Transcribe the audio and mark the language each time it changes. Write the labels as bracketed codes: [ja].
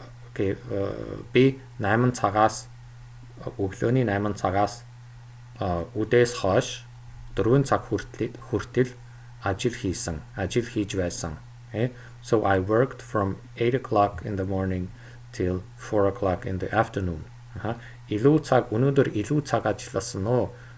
[mn] Okay, би 8 цагаас өглөөний 8 цагаас үдээс хойш 4 цаг хүртэл ажил хийж байсан. [en] Okay? So I worked from 8 o'clock in the morning till 4 o'clock in the afternoon. [mn] Өнөөдөр илүү цаг ажилласан уу?